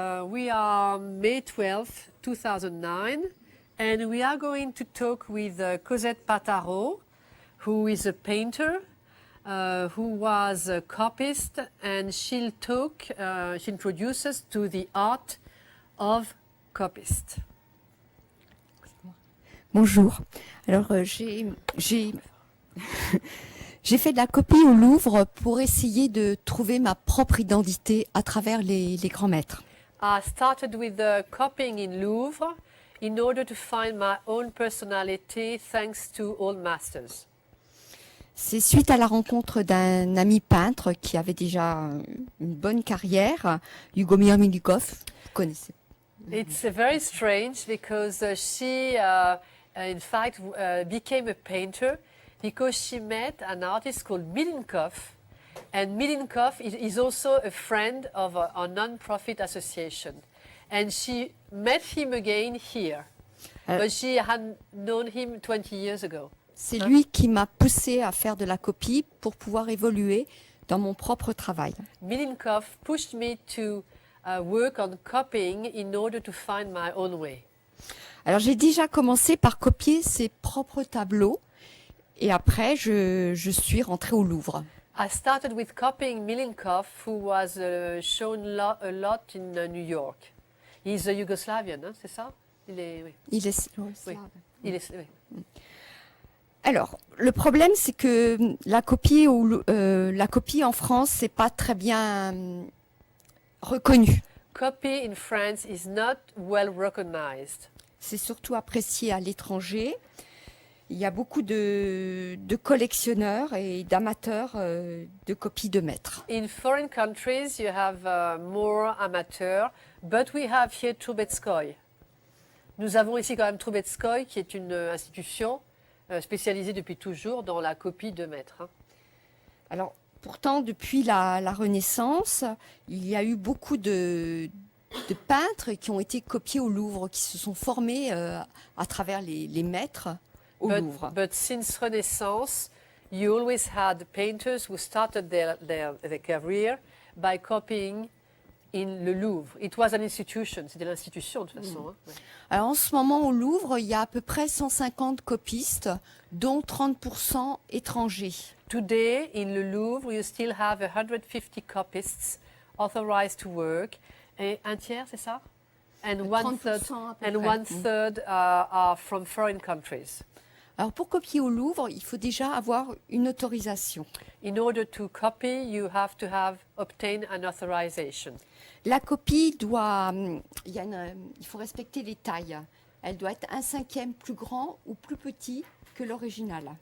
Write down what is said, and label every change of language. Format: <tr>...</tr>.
<en>We are May 12th, 2009, and we are going to talk with Cosette Pataro, who is a painter, who was a copist, and she'll introduce us to the art of copist.</en> <fr>Bonjour. Alors, j'ai fait de la copie au Louvre pour essayer de trouver ma propre identité à travers les grands maîtres.</fr> <en>I started with the copying in Louvre in order to find my own personality thanks to old masters.</en> <fr>C'est suite à la rencontre d'un ami peintre qui avait déjà une bonne carrière, Lugomir Milikov. Vous connaissez.</fr> <en>It's very strange because she in fact became a painter because she met an artist called Milenkov, and Milenkov is also a friend of a non-profit association, and she met him again here, but she had known him 20 years ago.</en> <fr>C'est lui qui m'a poussé à faire de la copie pour pouvoir évoluer dans mon propre travail.</fr> <en>Milenkov pushed me to work on copying in order to find my own way.</en> <fr>Alors j'ai déjà commencé par copier ses propres tableaux et après je suis rentrée au Louvre.</fr> <en>I started with copying Milenkov, who was shown a lot in New York. He's a Yugoslavian,</en> <fr>hein, c'est ça? Oui. Il est Oui. Oui. Alors, le problème, c'est que la copie en France, c'est pas très bien reconnue.</fr> <en>Copy in France is not well recognized.</en> <fr>C'est surtout apprécié à l'étranger. Il y a beaucoup de collectionneurs et d'amateurs de copies de maîtres.</fr> <en>In foreign countries, you have more amateurs, but we have here Trubetskoy.</en> <fr>Nous avons ici quand même Trubetskoy, qui est une institution spécialisée depuis toujours dans la copie de maîtres. Alors, pourtant, depuis la Renaissance, il y a eu beaucoup de peintres qui ont été copiés au Louvre, qui se sont formés à travers les maîtres au Louvre.</fr> <en>But since Renaissance, you always had painters who started their career by copying in le Louvre. It was an institution,</en> <fr>c'était l'institution de toute façon. Hein. Ouais. Alors en ce moment au Louvre, il y a à peu près 150 copistes, dont 30% étrangers.</fr> <en>Today, in le Louvre, you still have 150 copists authorized to work.</en> <fr>Et un tiers, c'est ça?</fr> <en>And one third are from foreign countries.</en> <fr>Alors pour copier au Louvre, il faut déjà avoir une autorisation.</fr> <en>In order to copy, you have to obtain an authorization.</en> <fr>La copie il faut respecter les tailles. Elle doit être 1/5 plus grand ou plus petit que l'original.</fr>